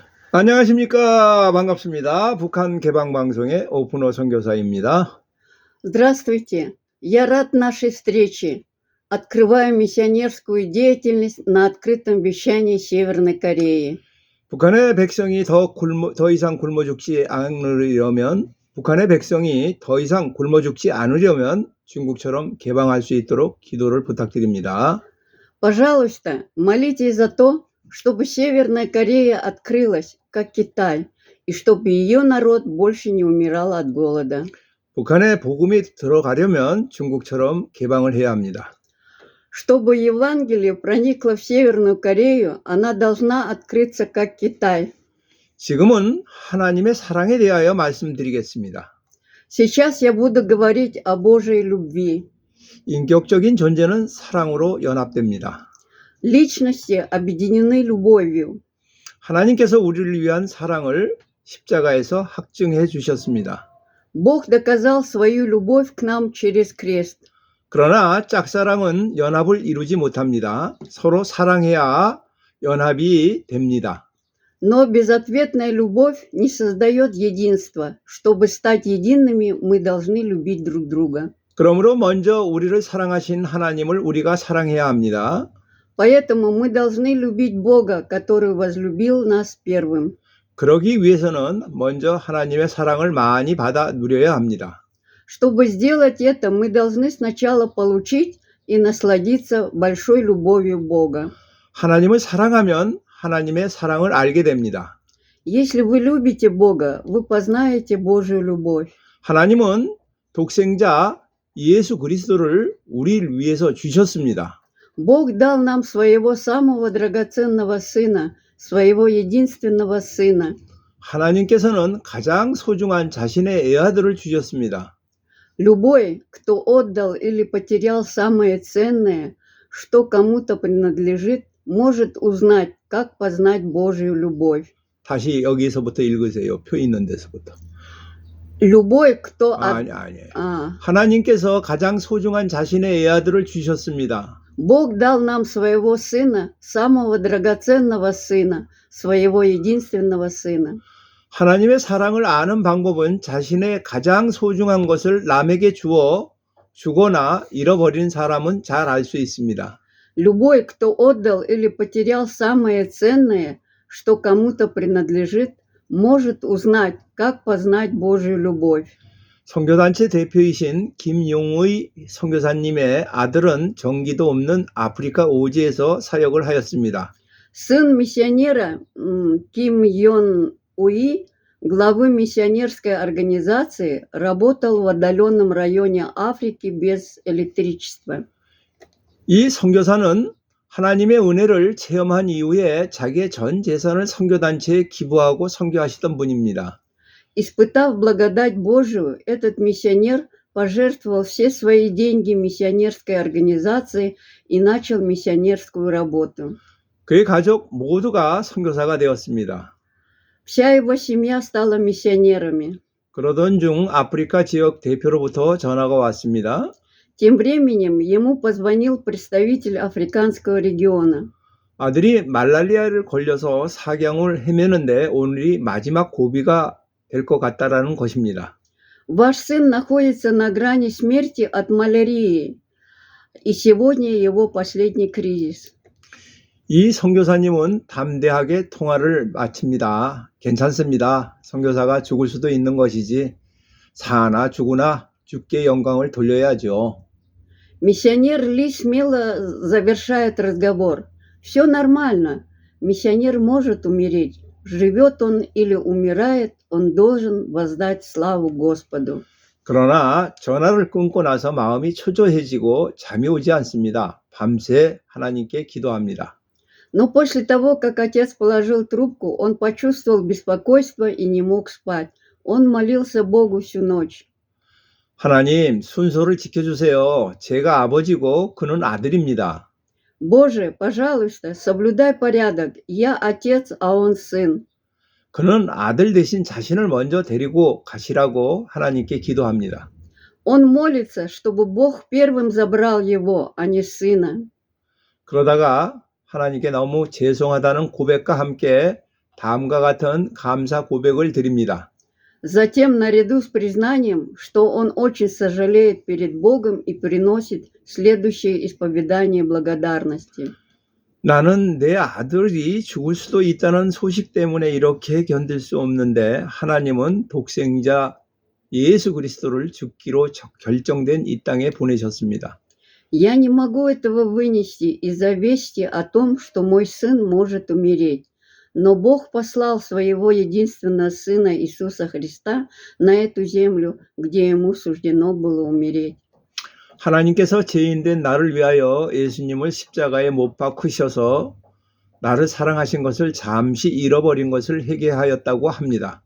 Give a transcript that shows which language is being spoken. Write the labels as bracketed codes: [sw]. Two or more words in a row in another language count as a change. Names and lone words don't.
[ko] 안녕하십니까. 반갑습니다. 북한 개방방송의 오픈호 선교사입니다. [ru] Здравствуйте! Я рад нашей встрече. Открываю миссионерскую деятельность на открытом вещании Северной Кореи. [ko] 북한의 백성이 더 이상 굶어 죽지 않으려면 중국처럼 개방할 수 있도록 기도를 부탁드립니다. [ru] Пожалуйста, молитесь за то, чтобы Северная Корея открылась, как Китай, и чтобы ее народ больше не умирал от голода. [ko] 북한에 복음이 들어가려면 중국처럼 개방을 해야 합니다. [ru] Чтобы Евангелие проникло в Северную Корею, она должна открыться, как Китай. [ko] 지금은 하나님의 사랑에 대하여 말씀드리겠습니다. [ru] Сейчас я буду говорить о Божьей любви. [ko] 인격적인 존재는 사랑으로 연합됩니다. [ru] Личности объединены любовью. [ko] 하나님께서 우리를 위한 사랑을 십자가에서 확증해 주셨습니다. [ru] Бог доказал свою любовь к нам через крест. [ko] 그러나 짝사랑은 연합을 이루지 못합니다. 서로 사랑해야 연합이 됩니다. [ru] Но безответная любовь не создает единства. Чтобы стать едиными, мы должны любить друг друга. [ko] 그러므로 먼저 우리를 사랑하신 하나님을 우리가 사랑해야 합니다. [ru] Поэтому мы должны любить Бога, который возлюбил нас первым. [ko] 그러기 위해서는 먼저 하나님의 사랑을 많이 받아 누려야 합니다. [ru] Чтобы сделать это, мы должны сначала получить и насладиться большой любовью Бога. [ko] 하나님을 사랑하면 하나님의 사랑을 알게 됩니다. [ru] Если вы любите Бога, вы познаете Божью любовь. [ko] 하나님은 독생자 예수 그리스도를 우리를 위해서 주셨습니다. [ru] Бог дал нам своего самого драгоценного Сына, своего единственного Сына. [ko] 하나님께서는 가장 소중한 자신의 애아들을 주셨습니다. [ru] Любой, кто отдал или потерял самое ценное, что кому-то принадлежит, может узнать, как познать Божью любовь. [ko] 다시 여기서부터 읽으세요. 표 있는 데서부터. [ru] Любой, кто... [ko] 아니에요. 하나님께서 가장 소중한 자신의 애아들을 주셨습니다. [ru] Бог дал нам своего Сына, самого драгоценного Сына, своего единственного Сына. [ko] 하나님의 사랑을 아는 방법은 자신의 가장 소중한 것을 남에게 주거나 잃어버린 사람은 잘 알 수 있습니다. [ru] Любой, кто отдал или потерял самое ценное, что кому-то принадлежит, может узнать, как познать Божью любовь. [ko] 선교단체 대표이신 김용의 선교사님의 아들은 전기도 없는 아프리카 오지에서 사역을 하였습니다. [ru] Сын миссионера Ким Йон Уи, главы миссионерской организации, работал в отдаленном районе Африки без электричества. [ko] 이 선교사는 하나님의 은혜를 체험한 이후에 자기의 전 재산을 선교단체에 기부하고 선교하시던 분입니다. [ru] Испытав благодать Божию, этот миссионер пожертвовал все свои деньги миссионерской организации и начал миссионерскую работу. [ko] 그의 가족 모두가 선교사가 되었습니다. [ru] Вся его семья стала миссионерами. [ko] 그러던 중 아프리카 지역 대표로부터 전화가 왔습니다. [ru] Тем временем ему позвонил представитель африканского региона. [ko] 아들이 말라리아를 걸려서 사경을 헤매는데 오늘이 마지막 고비가 될 것 같다라는 것입니다. [ru] Ваш сын находится на грани смерти от малярии, и сегодня его последний кризис. [ko] 이 선교사님은 담대하게 통화를 마칩니다. 괜찮습니다. 선교사가 죽을 수도 있는 것이지 사나 죽으나 주께 영광을 돌려야죠. [ru] Миссионер Ли смело завершает разговор. Все нормально. Миссионер может умереть. Живет он или умирает, он должен воздать славу Господу. [ko] 그러나 전화를 끊고 나서 마음이 초조해지고 잠이 오지 않습니다. 밤새 하나님께 기도합니다. [ru] Но после того, как отец положил трубку, он почувствовал беспокойство и не мог спать. Он молился Богу всю ночь. [ko] 하나님, 순서를 지켜주세요. 제가 아버지고 그는 아들입니다. [ru] Боже, пожалуйста, соблюдай порядок. Я отец, а он сын. [ko] 그는 아들 대신 자신을 먼저 데리고 가시라고 하나님께 기도합니다. [ru] Он молится, чтобы Бог первым забрал его, а не сына. [ko] 그러다가 하나님께 너무 죄송하다는 고백과 함께 다음과 같은 감사 고백을 드립니다. [ru] Затем, наряду с признанием, что он очень сожалеет перед Богом и приносит следующее исповедание благодарности. [ko] 나는 내 아들이 죽을 수도 있다는 소식 때문에 이렇게 견딜 수 없는데 하나님은 독생자 예수 그리스도를 죽기로 결정된 이 땅에 보내셨습니다. [ru] Я не могу этого вынести из-за вести о том, что мой сын может умереть. Но Бог послал своего единственного Сына Иисуса Христа на эту землю, где ему суждено было умереть. [ko] 하나님께서 죄인된 나를 위하여 예수님을 십자가에 못 박으셔서 나를 사랑하신 것을 잠시 잃어버린 것을 회개하였다고 합니다.